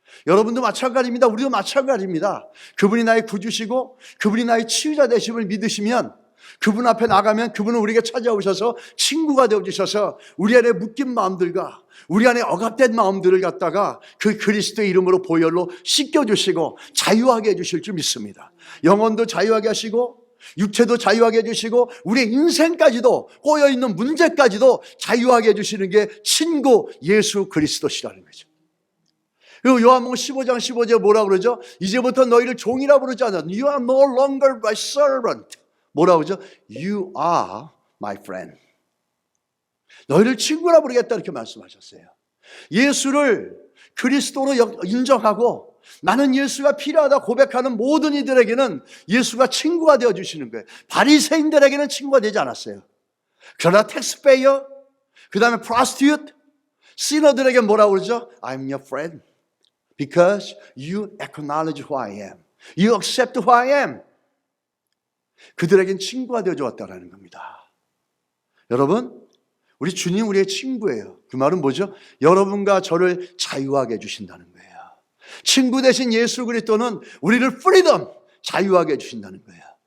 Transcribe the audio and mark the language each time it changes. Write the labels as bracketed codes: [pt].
[ko] 여러분도 마찬가지입니다. 우리도 마찬가지입니다. 그분이 나의 구주시고 그분이 나의 치유자 되심을 믿으시면 그분 앞에 나가면 그분은 우리에게 찾아오셔서 친구가 되어주셔서 우리 안에 묶인 마음들과 우리 안에 억압된 마음들을 갖다가 그 그리스도의 이름으로 보혈로 씻겨주시고 자유하게 해주실 줄 믿습니다. 영혼도 자유하게 하시고 육체도 자유하게 해주시고 우리의 인생까지도 꼬여있는 문제까지도 자유하게 해주시는 게 친구 예수 그리스도시라는 거죠. 그리고 요한복음 15장 15절에 뭐라고 그러죠? 이제부터 너희를 종이라 부르지 않아. [en] You are no longer my servant. [ko] 뭐라고 그러죠? [en] You are my friend. [ko] 너희를 친구라 부르겠다 이렇게 말씀하셨어요. 예수를 그리스도로 인정하고 나는 예수가 필요하다 고백하는 모든 이들에게는 예수가 친구가 되어주시는 거예요. 바리새인들에게는 친구가 되지 않았어요. 그러나 텍스페이어, 그 다음에 prostitute, 시너들에게 뭐라고 그러죠? [en] I'm your friend because you acknowledge who I am. You accept who I am. [ko] 그들에겐 친구가 되어줘 왔다는 겁니다. 여러분, 우리 주님 우리의 친구예요. 그 말은 뭐죠? 여러분과 저를 자유하게 해주신다는 거예요. 친구 대신 예수 그리스도는 우리를 프리덤, 자유하게 해주신다는 거예요.